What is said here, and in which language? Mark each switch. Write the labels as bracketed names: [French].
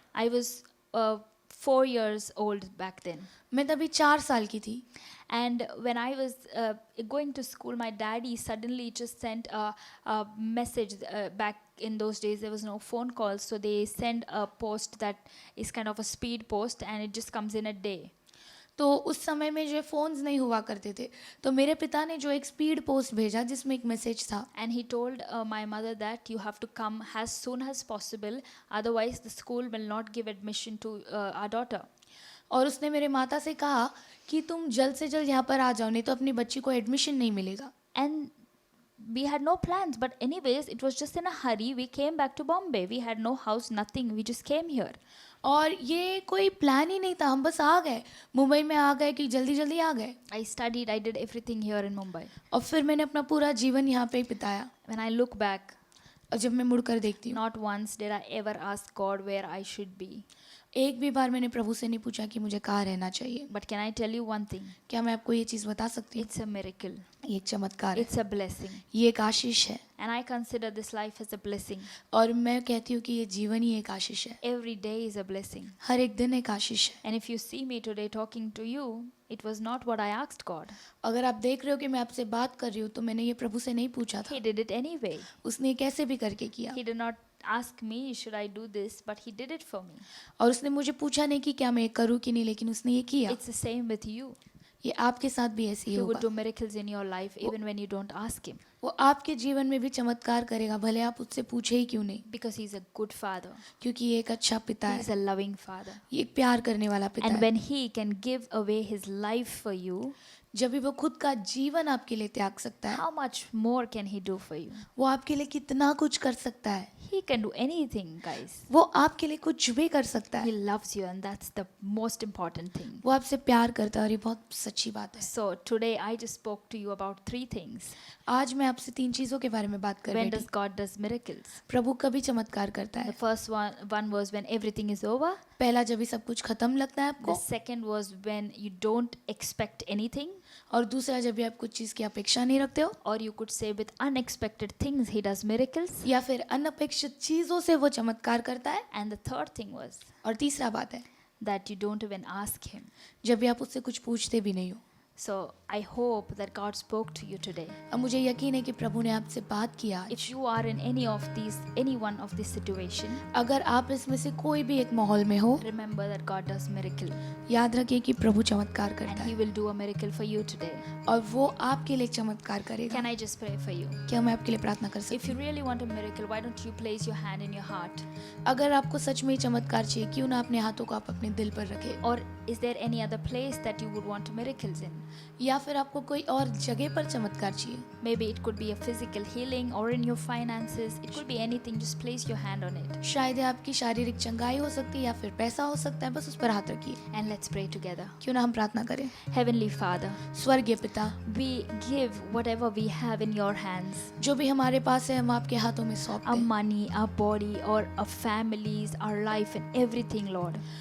[English] I was 4 years old back then. [Hindi] मैं तभी 4 साल की थी [English] And when I was going to school, my daddy suddenly just sent a message. Back in those days, there was no phone calls, so they send a post that is kind of a speed post, and it just comes in a day. [Hindi] तो उस समय में जो phones नहीं हुआ करते थे तो मेरे पिता ने जो एक स्पीड पोस्ट भेजा जिसमें एक मैसेज था [English] And he told my mother that you have to come as soon as possible, otherwise the school will not give admission to our daughter. [Hindi] और उसने मेरे माता से कहा कि तुम जल्द से जल्द यहाँ पर आ जाओ नहीं तो अपनी बच्ची को एडमिशन नहीं मिलेगा। [English] And we had no plans, but anyways, it was just in a hurry. We came back to Bombay. We had no house, nothing. We just came here. [Hindi] और ये कोई प्लान ही नहीं था, हम बस आ गए, मुंबई में आ गए कि जल्दी जल्दी आ गए। [English] I studied, I did everything here in Mumbai. [Hindi] और फिर मैंने अपना पूरा जीवन यहाँ पे ही बिताया। [English] When I look back, [Hindi] और जब मैं मुड़कर देखती हूँ [English] not once did I ever ask God where I should be. [Hindi] एक भी बार मैंने प्रभु से नहीं पूछा कि मुझे कहाँ रहना चाहिए। [English] But can I tell you one thing? [Hindi] क्या मैं आपको ये चीज़ बता सकती हूँ? [English] It's a miracle. [Hindi] ये एक चमत्कार है, [English] It's a blessing. [Hindi] ये एक आशीष है [English] And I consider this life as a blessing. [Hindi] और मैं कहती हूँ कि ये जीवन ही एक आशीष है, [English] Every day is a blessing. [Hindi] हर एक दिन एक आशीष है। [English] And if you see me today talking to you, it was not what I asked God. [Hindi] अगर आप देख रहे हो कि मैं आपसे बात कर रही हूँ तो मैंने ये प्रभु से नहीं पूछा था, [English] He did it anyway. [Hindi] उसने ये कैसे भी करके किया। [English] He did not ask me, should I do this, but He did it for me. [Hindi] और उसने मुझे पूछा नहीं कि क्या मैं ये करूँ कि नहीं, लेकिन उसने ये किया। [English] It's the same with you. [Hindi] ये आपके साथ भी ऐसे ही [English] He would [Hindi] होगा। [English] do miracles in your life even when you don't ask Him. [Hindi] वो आपके जीवन में भी चमत्कार करेगा, भले आप उससे पूछे ही क्यों नहीं, [English] Because He's a good Father. [Hindi] क्योंकि ये एक अच्छा पिता [English] He's [Hindi] है, [English] a loving Father. [Hindi] ये एक प्यार करने वाला पिता [English] And [Hindi] है। [English] when He can give away His life for you, [Hindi] जब भी वो खुद का जीवन आपके लिए त्याग सकता है, [English] how much more can He do for you? [Hindi] वो आपके लिए कितना कुछ कर सकता है. [English] He can do anything, guys. [Hindi] वो आपके लिए कुछ भी कर सकता [English] He [Hindi] है. [English] loves you, and that's the most important thing. [Hindi] वो आपसे प्यार करता है और ये बहुत सच्ची बात है. [English] So today I just spoke to you about 3 things. [Hindi] आज मैं आपसे 3 चीजों के बारे में बात कर [English] When [Hindi] रही [English] does [Hindi] थी. [English] God does miracles? [Hindi] प्रभु कभी चमत्कार करता [English] The [Hindi] है. [English] first one was when everything is over. [Hindi] पहला जब भी सब कुछ खत्म लगता है [English] The [Hindi] आपको, [English] second was when you don't expect anything, [Hindi] और दूसरा जब भी आप कुछ चीज की अपेक्षा नहीं रखते हो, [English] or you could say with unexpected things He does miracles. [Hindi] या फिर अनपेक्षित चीजों से वो चमत्कार करता है. [English] And the third thing was [Hindi] और तीसरा बात है [English] that you don't even ask Him. [Hindi] जब भी आप उससे कुछ पूछते भी नहीं हो. [English] So I hope that God spoke to you today. [Hindi] अब मुझे यकीन है कि प्रभु ने आपसे बात किया आज. [English] If you are in any one of this situation, [Hindi] अगर आप इसमें से कोई भी एक माहौल में हो, [English] remember that God does miracle, [Hindi] याद रखिए कि प्रभु चमत्कार [English] and [Hindi] करता [English] He [Hindi] है [English] will do a miracle for you today. [Hindi] और वो आपके लिए चमत्कार करेगा. [English] Can I just pray for you? [Hindi] क्या मैं आपके लिए प्रार्थना कर [English] If [Hindi] सकती [English] you really want a miracle, why don't you place your hand in your heart? [Hindi] हूँ? अगर आपको सच में ही चमत्कार चाहिए, क्यों ना अपने हाथों को आप अपने दिल पर रखें. [English] Or is there any other place that you would want miracles in? [Hindi] या फिर आपको कोई और जगह पर चमत्कार चाहिए. [English] Maybe it could be a physical healing or in your finances. It could be anything. Just place your hand on it. [Hindi] शायद ये आपकी शारीरिक चंगाई हो सकती है या फिर पैसा हो सकता है. बस उस पर हाथ रखिए. [English] And let's pray together. [Hindi] क्यों ना हम प्रार्थना करें. [English] Heavenly Father, [Hindi] स्वर्गीय पिता, [English] we give whatever we have in your hands. [Hindi] जो भी हमारे पास है हम आपके हाथों में सौंपते [English] Our [Hindi] हैं. [English] money, our body, or our families, our life, and everything, Lord.